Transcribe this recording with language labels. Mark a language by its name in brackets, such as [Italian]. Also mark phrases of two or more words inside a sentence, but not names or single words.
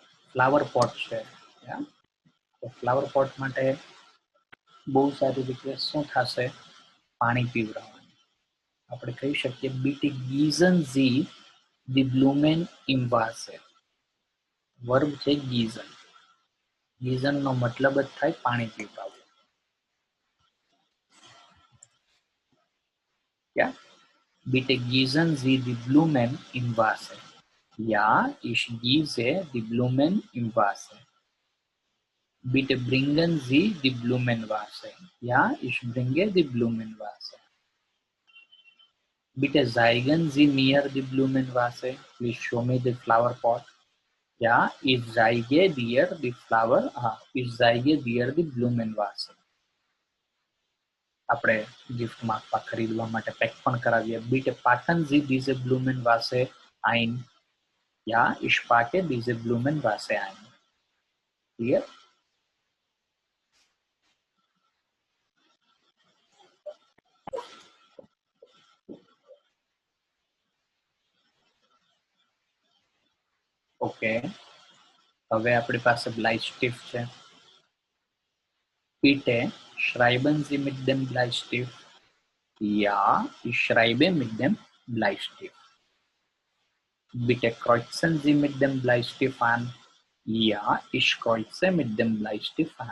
[English] flower pot [Gujarati] છે. તો [English] flower pot [Gujarati] માટે બહુ સારી રિક્વેસ્ટ શું થશે? પાણી પીવડાવવાનું. આપણે કહી શકીએ [German] bitte gießen Sie die Blumen im Wasser. [Gujarati] વર્બ છે ગીઝન. ગીઝન નો મતલબ જ થાય પાણી પીવડાવવું. [German] Ja? Bitte gießen Sie die Blumen im Wasser. Ja, ich gieße die Blumen im Wasser. Bitte bringen Sie die Blumenvase. Ja, ich bringe die Blumenvase. Bitte zeigen Sie mir die Blumenvase. [English] Please show me the flower pot. [German] Ja, ich zeige dir die flower. Ich zeige dir die Blumenvase. [Gujarati] આપણે ગિફ્ટમાં આપવા ખરીદવા માટે પેક પણ કરાવીએ. [German] Bitte packen Sie diese Blumenvase ein. Ja, ich packe diese Blumenvase ein. [English] Clear? [Gujarati] ઓકે, હવે આપણી પાસે બ્લાઇસ્ટિફ છે. [German] Bitte schreiben Sie mit dem Bleistift. Ja, ich schreibe mit dem Bleistift. Bitte kreuzen Sie mit dem Bleistift an. Ja, ich kreuze mit dem Bleistift an.